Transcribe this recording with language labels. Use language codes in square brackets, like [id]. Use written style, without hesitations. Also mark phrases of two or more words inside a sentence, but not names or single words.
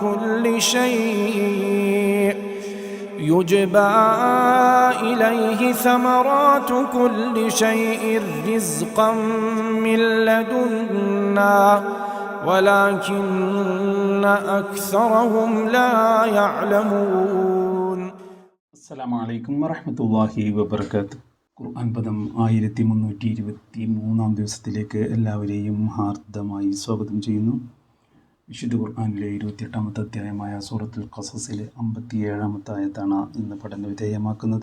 [ar] كل شيء رزقا من لدنا ولكن أكثرهم لا يعلمون. السلام عليكم ورحمة الله وبركاته. [ml] ഖുർആൻ പദം 1323 ദിവസത്തിലേക്ക് എല്ലാവരെയും ഹാർദമായി സ്വാഗതം ചെയ്യുന്നു. വിശുദ്ധ ഖുർആനിലെ 28-ാമത്തെ അധ്യായമായ സൂറത്തുൽ ഖസസിലെ 57-ാമത്തെ ആയത്താണ് ഇന്ന് പഠന വിധേയമാക്കുന്നത്.